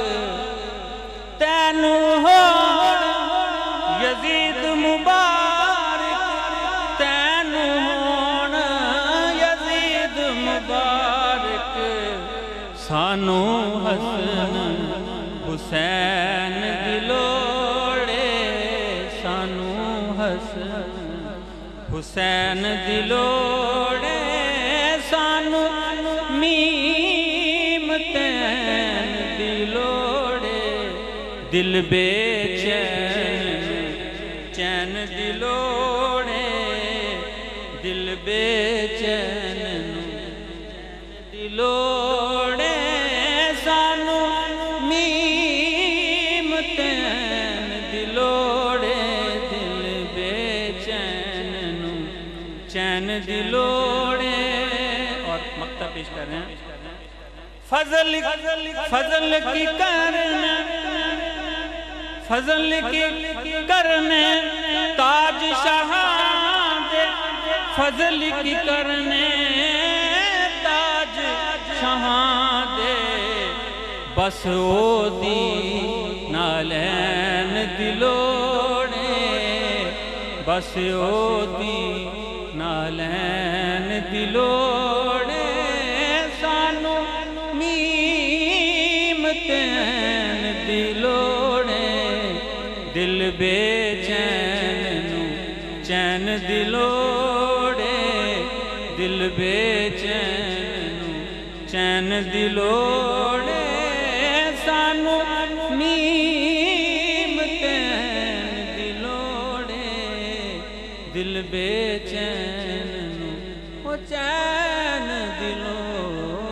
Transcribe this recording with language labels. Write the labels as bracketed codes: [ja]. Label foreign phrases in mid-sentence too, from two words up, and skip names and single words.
[pa] تینو ہون یزید مبارک تینو ہون یزید مبارک سانو حسن حسین دلوڑے سانو حسین دلوڑے سانو میم تین دلوڑے دل بے چین دلوڑے دل بے چین دلوڑے سانو میم تین دلوڑے دل بے چین دلوڑے. [ur] اور مقطع پیش کر رہے ہیں [pa] فضل کی کرنے فضل کی کرنے تاج شاہاں دے فضل کی کرنے تاج شاہاں دے بس او دی نالین دلوڑے بس او دی نالین دلوڑے سانو میم تین دلوڑے دل بے چین دلوڑے دل بے چین دلوڑے سانو میم تین دلوڑے دل بے چین دلوڑے